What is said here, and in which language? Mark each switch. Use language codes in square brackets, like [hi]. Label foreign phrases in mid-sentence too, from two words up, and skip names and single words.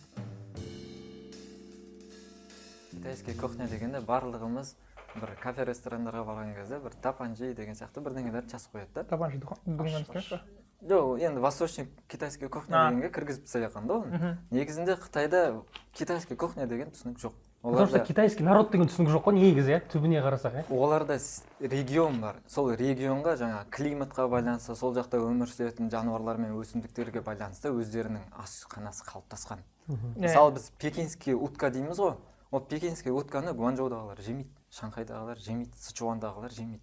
[ru] Китайский кухня [kk] дегенде барлығымыз бір кафе ресторандарға барған кезде бір тапанжи деген сияқты бірдеңелер жазып қояды да. Тапанжи дұғын емес пе? Жоқ, енді [ru] восточный китайский кухня [kk] дегенге кіргізіп тастап жатқан да оны. Негізінде Қытайда [ru] китайский кухня [kk] деген түсінік жоқ. [ru] Потому что китайский народ [kk] деген түсінік жоқ қой негізі, түбіне қарасақ. Оларда регион бар. Сол регионға жаңа климатқа байланысты, сол жақта өмір сүретін жануарлар мен өсімдіктерге байланысты өздерінің асханасы қалыптасқан. Мысалы біз [ru] пекинский утка [kk] дейміз ғой. Ол [ru] пекинский утканы [kk] Гуанчжоудағылар жемейді, Шанхайдағылар жемейді, Сычуандағылар жемейді.